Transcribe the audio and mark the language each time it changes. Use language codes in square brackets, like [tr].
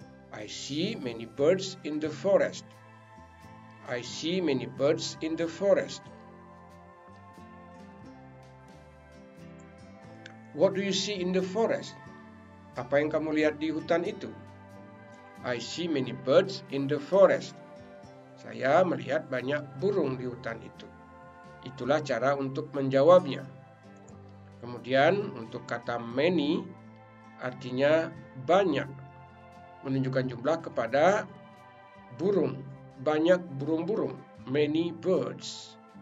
[en] I see many birds in the forest. I see many birds in the forest. What do you see in the forest? [id] Apa yang kamu lihat di hutan itu? [en] I see many birds in the forest. [id] Saya melihat banyak burung di hutan itu. Itulah cara untuk menjawabnya. Kemudian untuk kata many artinya banyak, menunjukkan jumlah kepada burung, banyak burung-burung, [en] many birds.